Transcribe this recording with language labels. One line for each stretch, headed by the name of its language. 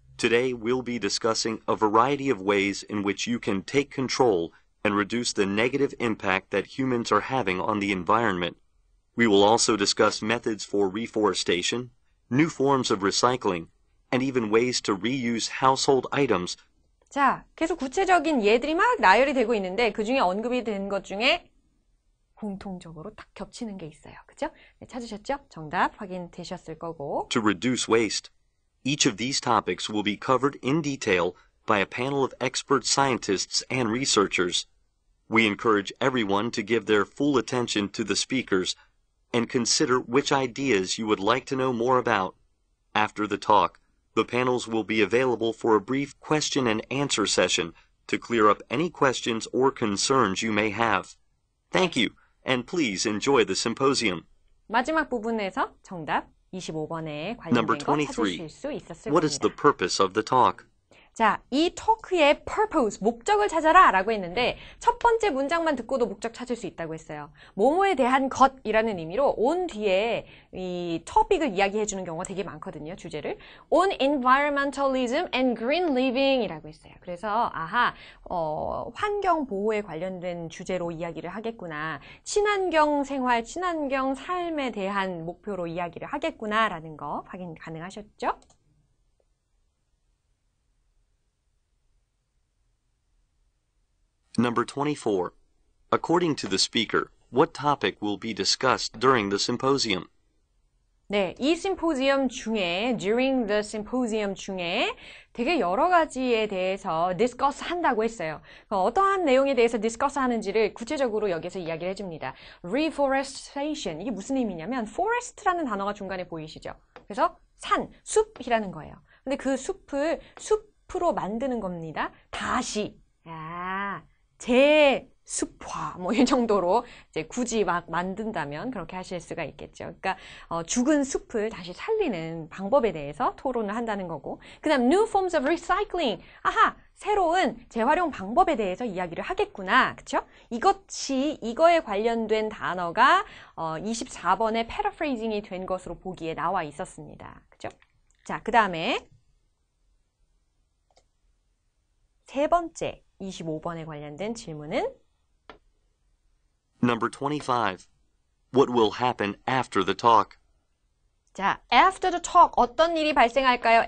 English: Today, we'll be discussing a variety of ways in which you can take control and reduce the negative impact that humans are having on the environment. We will also discuss methods for reforestation, new forms of recycling, and even ways to reuse household items.
Korean: 자, 계속 구체적인 예들이 막 나열이 되고 있는데 그 중에 언급이 된 것 중에 공통적으로 딱 겹치는 게 있어요. 그죠? 네, 찾으셨죠? 정답 확인되셨을 거고.
English: To reduce waste. Each of these topics will be covered in detail by a panel of expert scientists and researchers. We encourage everyone to give their full attention to the speakers and consider which ideas you would like to know more about. After the talk, the panels will be available for a brief question and answer session to clear up any questions or concerns you may have. Thank you, and please enjoy the symposium.
Korean: 마지막 부분에서 정답 25번에 관련된
English: Number
Korean: 거
English: 23.
Korean: 찾으실 수 있었을
English: What is the
Korean: 겁니다.
English: purpose of the talk?
Korean: 자, 이 토크의 purpose, 목적을 찾아라 라고 했는데 첫 번째 문장만 듣고도 목적 찾을 수 있다고 했어요. 뭐뭐에 대한 것이라는 의미로 on 뒤에 이 topic을 이야기해 주는 경우가 되게 많거든요, 주제를.
English: on environmentalism and green living
Korean: 이라고 했어요. 그래서 아하, 환경 보호에 관련된 주제로 이야기를 하겠구나. 친환경 생활, 친환경 삶에 대한 목표로 이야기를 하겠구나 라는 거 확인 가능하셨죠?
English: Number 24. According to the speaker, what topic will be discussed during the symposium?
Korean: 네, 이 심포지엄 중에,
English: during the symposium
Korean: 중에 되게 여러 가지에 대해서 discuss 한다고 했어요. 어떠한 내용에 대해서 discuss 하는지를 구체적으로 여기서 이야기를 해줍니다. Reforestation, 이게 무슨 의미냐면 forest라는 단어가 중간에 보이시죠? 그래서 산, 숲이라는 거예요. 근데 그 숲을 숲으로 만드는 겁니다. 다시. 재숲화 뭐 이 정도로 이제 굳이 막 만든다면 그렇게 하실 수가 있겠죠. 그러니까 죽은 숲을 다시 살리는 방법에 대해서 토론을 한다는 거고, 그다음
English: new forms of recycling.
Korean: 아하, 새로운 재활용 방법에 대해서 이야기를 하겠구나. 그렇죠? 이거에 관련된 단어가 24번에 paraphrasing이 된 것으로 보기에 나와 있었습니다. 그렇죠? 자, 그다음에 세 번째 25번에 관련된 질문은
English: Number 25. What will happen after the talk?
Korean: 자,
English: after the talk
Korean: 어떤 일이 발생할까요?